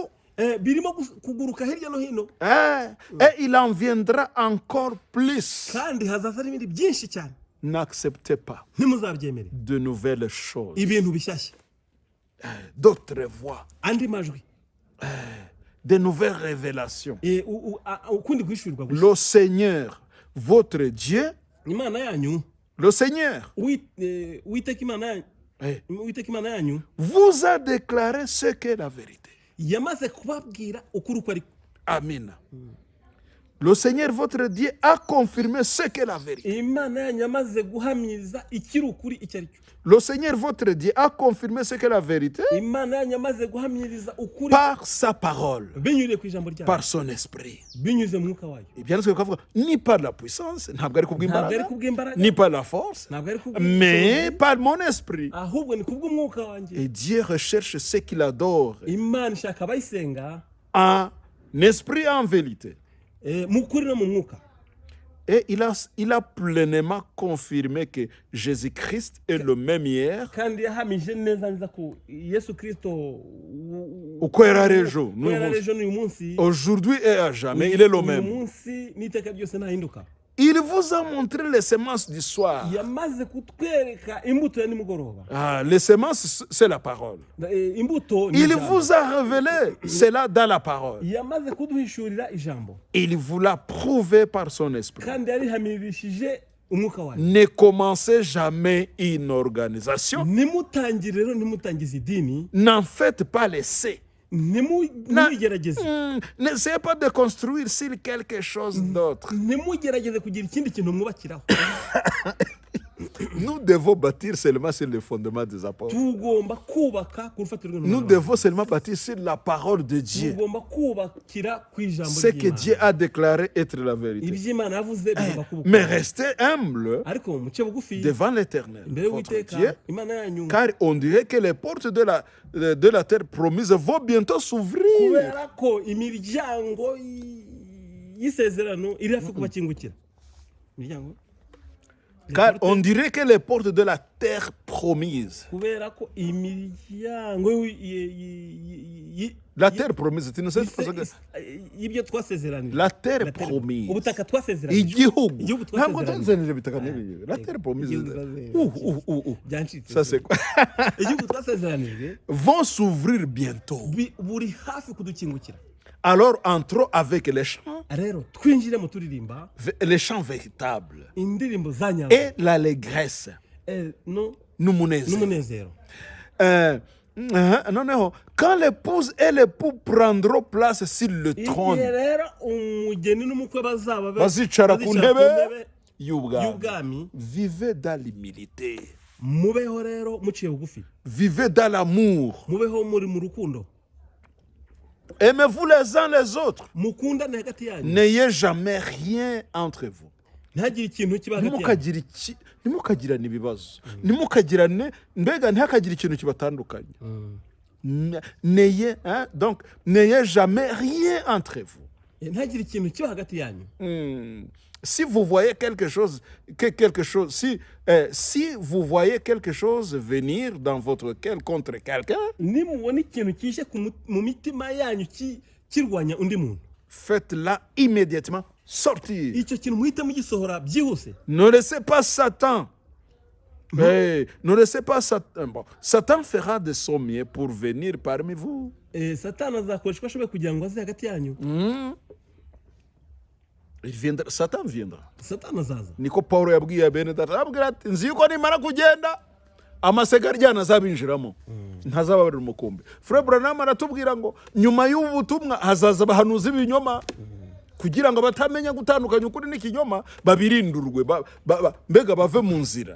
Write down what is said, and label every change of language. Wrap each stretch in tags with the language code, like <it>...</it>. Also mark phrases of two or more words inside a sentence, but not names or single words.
<fr>Et il en viendra encore plus. N'acceptez pas de nouvelles choses. d'autres voix,</fr> <rw>andi majwi</rw> <fr>de nouvelles révélations.</fr> <rw>ukundi guhishurirwa gushya.</rw> <fr>Le Seigneur, votre Dieu,</fr> <rw>Imana yanyu</rw> <fr>le Seigneur,</fr> <rw>Uwiteka Imana yanyu eh, Uwiteka Imana yanyu</rw> <fr>vous a déclaré ce qu'est la vérité.</fr> <rw>yamaze kubabwira ukuri uko ariko. Amen.</rw> <fr>Le Seigneur, votre Dieu, a confirmé ce qu'est la vérité.</fr> <rw>Imana yanyu yamaze guhamiriza ikiri ukuri icyo ari cyo.</rw> <fr>Le Seigneur, votre Dieu, a confirmé ce qu'est la vérité</fr> <rw>Imana yanyu yamaze guhamiriza ukuri</rw> <fr>par sa parole,</fr> <rw>binyuriye ku ijambo ryayo,</rw> <fr>par son esprit.</fr> <rw>binyuze mu mwuka wayo. Ibyanditswe bikavuga ni</rw> <fr>par la puissance,</fr> <rw>ntabwo ari Ntabwo ari kubw'imbaraga, kubw'imbaraga,</rw> <fr>ni par la force,</fr> <rw>ntabwo ari</rw> <fr>mais</fr> <rw>kubw'ubushobozi,</rw> <fr>par mon esprit.</fr> <rw>ahubwo ni kubw'umwuka wanjye.</rw> <fr>Et Dieu recherche ceux qui l'adorent</fr> <rw>Imana ishaka abayisenga</rw> <fr>en esprit et en vérité.</fr> <rw>mu kuri no mu mwuka.</rw> <fr>Et il a pleinement confirmé que Jésus-Christ est le même hier,</fr> <rw>Kandi yahamije neza neza ko Yesu Kristo uko yari ari ejo, uko yari ari ejo n'uyu munsi,</rw> <fr>aujourd'hui et à jamais, il est le</fr> <rw>uyu</rw> <fr>même.</fr> <rw>munsi n'iteka ryose ntahinduka.</rw> <fr>Il vous a montré les semences du soir.</fr> <rw>Yamaze kutwereka imbuto ya nimugoroba.</rw> <fr>Ah, les semences, c'est la parole.</fr> <rw>Imbuto ni</rw> <fr>Il</fr> <rw>ijambo.</rw> <fr>vous a révélé cela dans la parole.</fr> <rw>Yamaze kuduhishurira ijambo,</rw> <fr>Il vous l'a prouvé par son esprit.</fr> <rw>kandi yarihamirishije umwuka wayo.</rw> <fr>Ne commencez jamais une organisation.</fr> <rw>Nimutangire rero, nimutangize idini,</rw> <fr>N'en faites pas l'essai.</fr> <rw>ntimugerageze</rw> <fr>N'essayez pas de construire sur quelque chose d'autre.</fr> <rw>ntimugerageze kugira ikindi kintu mwubakiraho.</rw> <fr>Nous devons bâtir seulement sur le fondement des apôtres.</fr> <rw>Tugomba kubaka ku rufatiro</rw> <fr>Nous</fr> <rw>rw'intumwa.</rw> <fr>devons seulement bâtir sur la parole de Dieu.</fr> <rw>Tugomba kubakira ku ijambo</rw> <fr>Ce que Dieu</fr> <rw>ry'Imana.</rw> <fr>a déclaré être la vérité.</fr> <rw>Iby'Imana yavuze bigomba kubuka.</rw> <fr>Mais restez humble</fr> <rw>Ariko muce bugufi</rw> <fr>devant l'Éternel,</fr> <rw>imbere</rw> <fr>votre</fr> <rw>y'Uwiteka</rw> <fr>Dieu,</fr> <rw>Imana yanyu,</rw> <fr>car on dirait que les portes de la terre promise vont bientôt s'ouvrir.</fr> <rw>kubera ko imiryango y'isezerano iri hafi kubakingukira. Imiryango</rw> <fr>Car on dirait que les portes de la terre promise.</fr> <rw>kubera ko imiryango</rw> <fr>La terre promise, tu ne sais pas ce que</fr> <rw>y'ibyo twasezeranije.</rw> <fr>la terre promise.</fr> <rw>Ubutaka twasezeranije. Igihugu. Igihugu Ntabwo twasezeranije. tunzanira ibitaka n'ibi.</rw> <fr>La terre promise.</fr> <rw>Igihugu twasezeranije. Byancitse.</rw> <fr>Ça c'est quoi?</fr> <rw>Igihugu twasezeranije</rw> <fr>Vont s'ouvrir bientôt.</fr> <rw>buri hafi kudukingukira.</rw> <fr>Alors entrons avec les chants,</fr> <rw>Rero twinjire mu turirimba</rw> <fr>les chants véritables</fr> <rw>indirimbo za nyazo</rw> <fr>et l'allégresse.</fr> <rw>n'umunezero. Noneho,</rw> <fr>quand l'épouse et l'époux prendront place sur le trône,</fr> <rw>Igihe rero umugeni n'umukwe bazaba bazicara ku ntebe y'ubwami, y'ubwami,</rw> <fr>vivez dans l'humilité,</fr> <rw>mubeho rero muciye bugufi,</rw> <fr>vivez dans l'amour,</fr> <rw>mubeho muri mu rukundo,</rw> <fr>aimez-vous les uns les autres,</fr> <rw>mukundane hagati yanyu,</rw> <fr>n'ayez jamais rien entre vous.</fr> <rw>ntihagire ikintu kiba hagati yanyu. Ntimukagirane ibibazo, ntimukagirane, mbega ntihakagire ikintu kibatandukanye.</rw> <fr>Donc n'ayez jamais rien entre vous.</fr> <rw>Ntihagire ikintu kiba hagati yanyu.</rw> <fr>Si vous voyez quelque chose, si vous voyez quelque chose venir dans votre cœur contre quelqu'un,</fr> <rw>nimubona ikintu kishe mu mitima yanyu kirwanya undi muntu,</rw> <fr>faites-la immédiatement sortir.</fr> <rw>icyo kintu muhite mugisohora byihuse.</rw> <fr>Ne laissez pas Satan. Ne laissez pas Satan. Bon, Satan fera de son mieux pour venir parmi vous.</fr> <rw>Satani azakoresha uko ashoboye kugira ngo aze hagati yanyu.</rw> <fr>Satan viendra.</fr> <rw>Satani azaza. Niko Paulo yabwiye bene data, arabwira ati nzi yuko nimara kugenda amasega aryana azabinjiramo, ntazababarira umukumbi. Frère Branham aratubwira ngo nyuma y'ubu butumwa hazaza abahanuzi b'ibinyoma, kugira ngo batamenya gutandukanya ukuri n'ikinyoma, babirindurwe, mbega bave mu nzira.</rw>